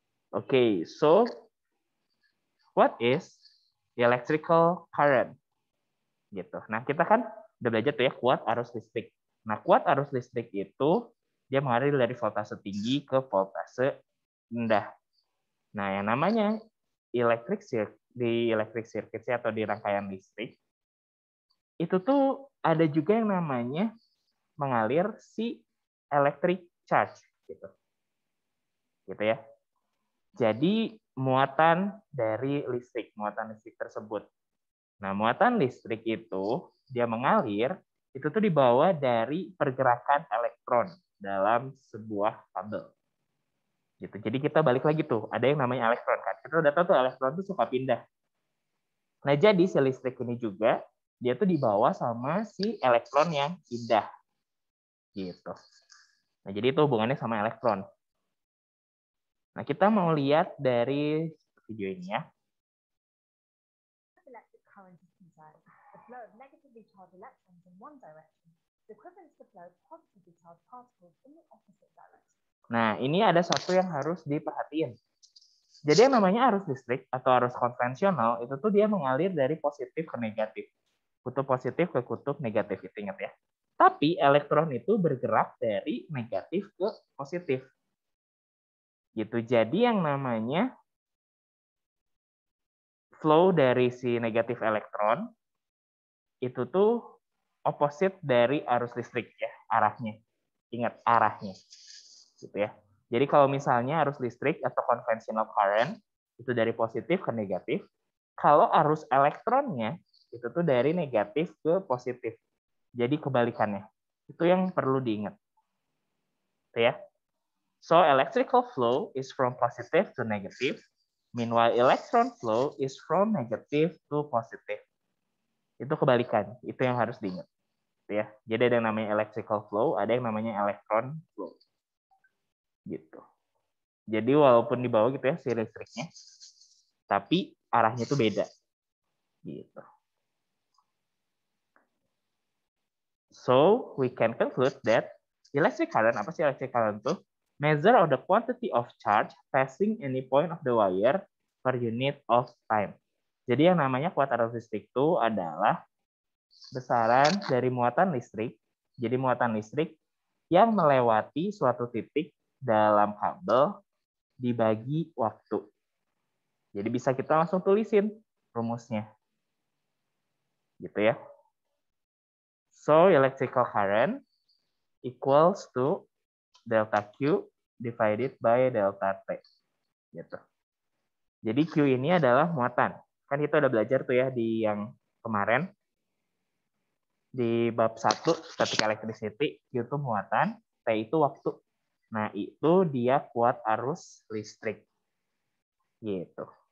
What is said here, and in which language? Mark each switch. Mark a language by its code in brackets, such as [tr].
[en] Oke, so what is electrical current? [id] Gitu. Nah, kita kan udah belajar tuh ya kuat arus listrik. Nah, kuat arus listrik itu dia mengalir dari voltase tinggi ke voltase rendah. Nah, yang namanya di electric circuit atau di rangkaian listrik itu tuh ada juga yang namanya mengalir si electric charge gitu. Gitu ya. Jadi muatan listrik tersebut. Nah, muatan listrik itu dia mengalir itu tuh dibawa dari pergerakan elektron dalam sebuah kabel. Gitu. Jadi kita balik lagi tuh, ada yang namanya elektron kan. Kita udah tahu tuh elektron tuh suka pindah. Nah, jadi si listrik ini juga dia tuh dibawa sama si elektron yang pindah. Gitu. Nah, jadi itu hubungannya sama elektron. Nah, kita mau lihat dari video ini ya. [en] Electric current is concerned, the flow of negatively charged electrons in one direction is equivalent to the flow of positively charged particles in the opposite direction. [id] Nah, ini ada satu yang harus diperhatiin. Jadi yang namanya arus listrik atau arus konvensional itu tuh dia mengalir dari positif ke negatif. Kutub positif ke kutub negatif, itu ingat ya. Tapi elektron itu bergerak dari negatif ke positif. Gitu. Jadi yang namanya flow dari si negatif elektron itu tuh opposite dari arus listrik ya, arahnya. Ingat arahnya. Gitu ya. Jadi kalau misalnya arus listrik atau conventional current itu dari positif ke negatif, kalau arus elektronnya itu tuh dari negatif ke positif. Jadi kebalikannya. Itu yang perlu diingat. Gitu ya. [en] So electrical flow is from positive to negative. Meanwhile, electron flow is from negative to positive. [id] Itu kebalikan. Itu yang harus diingat. Ya. Jadi ada yang namanya electrical flow, ada yang namanya electron flow. Gitu. Jadi walaupun di bawah gitu ya si listriknya, tapi arahnya itu beda. Gitu. [en] So we can conclude that electric current, [id] apa sih [en] electric current [id] itu? [en] Measure of the quantity of charge passing any point of the wire per unit of time. [id] Jadi yang namanya kuat arus listrik itu adalah besaran dari muatan listrik. Jadi muatan listrik yang melewati suatu titik dalam kabel dibagi waktu. Jadi bisa kita langsung tulisin rumusnya. Gitu ya. [en] So electrical current equals to delta Q divided by delta T. [id] Gitu. Jadi Q ini adalah muatan. Kan kita udah belajar tuh ya di yang kemarin. Di bab 1, static electricity, Q itu muatan, T itu waktu. Nah, itu dia kuat arus listrik. Gitu.